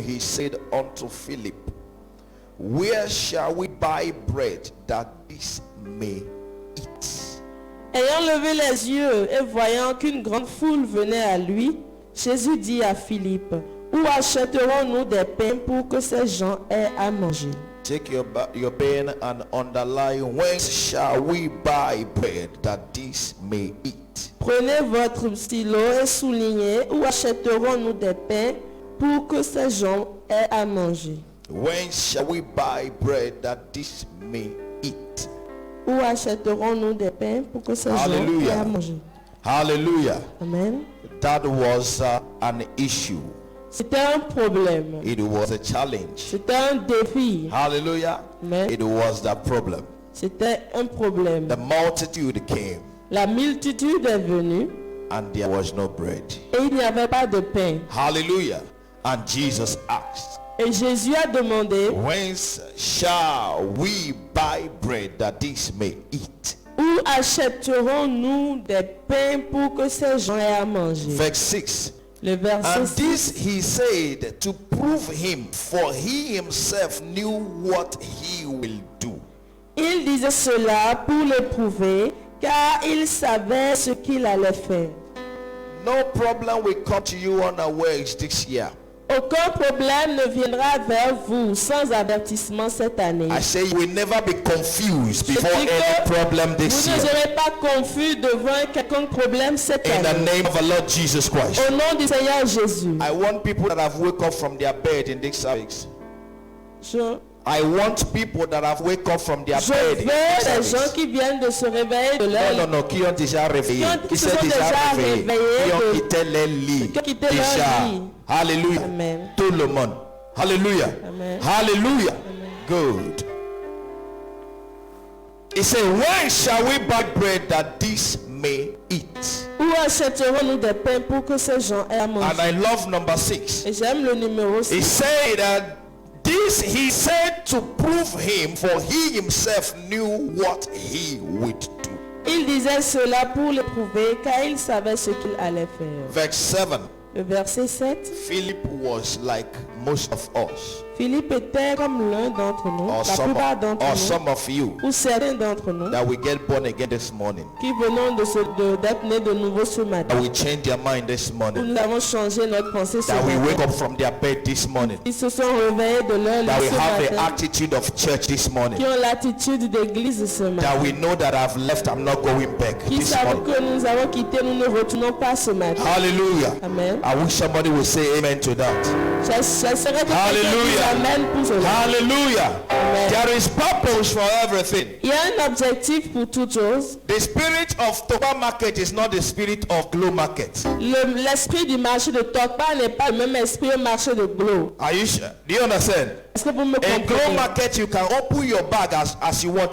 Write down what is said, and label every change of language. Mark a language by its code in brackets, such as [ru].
[en] He said unto Philip, where shall we buy bread that this may eat? [fr] Ayant levé les yeux et voyant qu'une grande foule venait à lui, Jésus dit à Philippe, où achèterons-nous des pains pour que ces gens aient à manger? [en] Take your pen and underline, whence shall we buy bread that this may eat? [fr] Prenez votre stylo et soulignez, où achèterons-nous des pains pour que ces gens aient à manger? [en] Whence shall we buy bread that this may eat? [fr] Où achèterons-nous des pains pour que ces gens aient à manger? [en] Hallelujah. Amen. That was an issue. [fr] C'était un problème. [en] It was a challenge. [fr] C'était un défi. [en] Hallelujah. Amen. It was the problem. [fr] C'était un problème. [en] The multitude came [fr] La multitude est venue [en] and there was no bread. [fr] et il n'y avait pas de pain. [en] Hallelujah. And Jesus asked, [fr] Et Jésus a demandé, [en] whence shall we buy bread that this may eat? [fr] où achèterons-nous des pains pour que ces gens aient à manger? [en] Verse 6. [fr] Le verset [en] And [fr] 6. [en] this he said to prove him, for he himself knew what he will do. [fr] Il disait cela pour le prouver, car il savait ce qu'il allait faire. [en] No problem will come to you unawares this year. [fr] Aucun problème ne viendra vers vous sans avertissement cette année. [en] I say you will never be confused [fr] Je [en] before [fr] dis que [en] any problem [fr] vous [en] this [fr] ne [en] year. [fr] serez pas confus devant quelconque problème cette [en] In the [fr] année. [en] name of the Lord Jesus Christ. [fr] Au nom du Seigneur Jésus. [en] I want people that have woke up from their bed in this service. I want people that have wake up from their [fr] Je [en] bed in [fr] veux [en] this [fr] les [en] service. [fr] gens qui viennent de se réveiller de leur Non, qui ont déjà réveillé. Qui se s'est sont déjà réveillés Qui ont de- quitté les lits. qui ont quitté leur Déjà. lit. Alléluia. Amen. Tout le monde. Hallelujah. Amen. [en] Hallelujah. Good. He said, why shall we buy bread that this may eat? [fr] Où achèterons-nous des pains pour que ces gens aient à [en] And [fr] manger? [en] I love number 6. [fr] Et j'aime le numéro [en] He [fr] 6. [en] said that this he said to prove him, for he himself knew what he would do. [fr] Il disait cela pour le prouver, car il savait ce qu'il allait faire. [en] Verse 7. [fr] Le verset 7. [en] Philip was like most of us, [fr] Philippe était comme l'un d'entre nous, [en] or [fr] la plupart d'entre nous, [en] some of you, [fr] ou certains d'entre nous, [en] that we get born again this morning, [fr] qui venons d'être nés de nouveau ce matin. [en] that we change their mind this [fr] Où [en] morning, [fr] nous avons changé notre pensée ce [en] that we wake [fr] matin. [en] up from their bed this morning, [fr] Ils se sont réveillés de leur [en] that [fr] lit [en] we [fr] ce [en] have the [fr] matin, [en] attitude of church this morning, [fr] qui ont l'attitude d'église ce matin, [en] that we know that I've left, I'm not going back [fr] qui [en] this [fr] savent [en] morning. [fr] que nous avons quitté, nous ne retournons pas ce matin. [en] Hallelujah. Amen. I wish somebody would say amen to that. [fr] J'essaierai que quelqu'un [en] Hallelujah. [fr] dise Amen pour cela. [en] Hallelujah. Amen. There is purpose for everything. [fr] Il y a un objectif pour toute chose. [en] The spirit of Toba market is not the spirit of Glow market. [fr] L'esprit du marché de Tokpa n'est pas le même esprit au marché de Glow. [en] Are you sure? Do you understand? [fr] Est-ce que vous me [en] In Glow [fr] comprenez? [en] market, you can open your bag as you want.